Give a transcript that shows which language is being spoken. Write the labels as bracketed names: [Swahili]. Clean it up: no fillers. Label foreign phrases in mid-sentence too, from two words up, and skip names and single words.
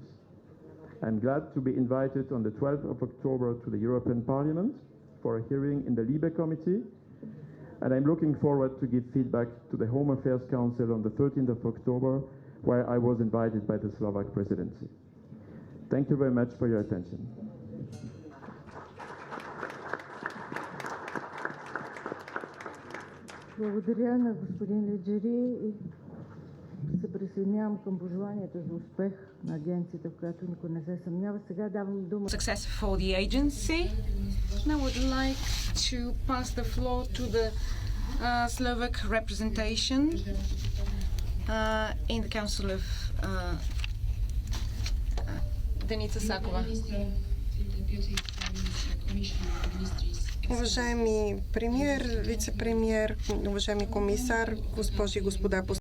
[English] I'm glad to be invited on the 12th of October to the European Parliament for a hearing in the Libe Committee, and I'm looking forward to give feedback to the Home Affairs Council on the 13th of October, where I was invited by the Slovak presidency. Thank you very much for your attention. [Bulgarian] Благодаря на господин Легери и се присъединявам към пожеланията за успех на агенцията, в която никой не се съмнява. Сега давам дума. [English] Success for the agency. And I would like to pass the floor to the Slovak representation in the Council of Деница Сакова. [Bulgarian] Уважаеми премиер, вице-премиер, уважаеми комисар, госпожи и господа